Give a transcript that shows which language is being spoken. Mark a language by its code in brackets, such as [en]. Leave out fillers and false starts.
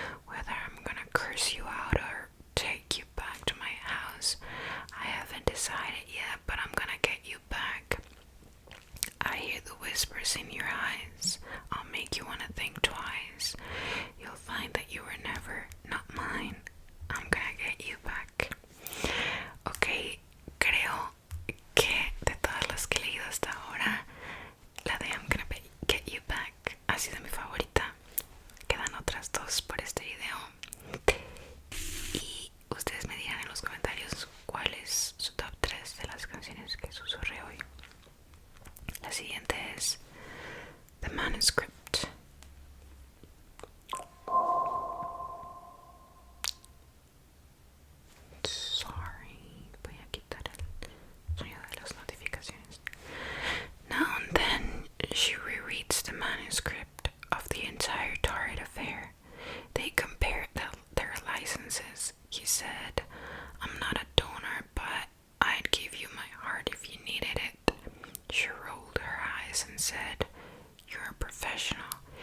[en] Whether I'm gonna curse you out or take you back to my house, I haven't decided yet, but I'm gonna get you back. I hear the whispers in your eyes. I'll make you wanna think twice. You'll find that you were never not mine. I'm gonna get you back. [es] Ok, creo que de todas las que he leído hasta ahora, la de I'm gonna get you back ha sido mi favorita. Quedan otras dos por este video. Y ustedes me dirán en los comentarios cuál es su top 3 de las canciones que susurré hoy. La siguiente es The Manuscript. Sorry, voy a quitar el sonido de las notificaciones. [en] Now and then, she rereads the manuscript of the entire Torrid affair. They compared their licenses. He said, I'm not a donor, but I'd give you my heart if you needed it. She rolled her eyes and said, You're a professional.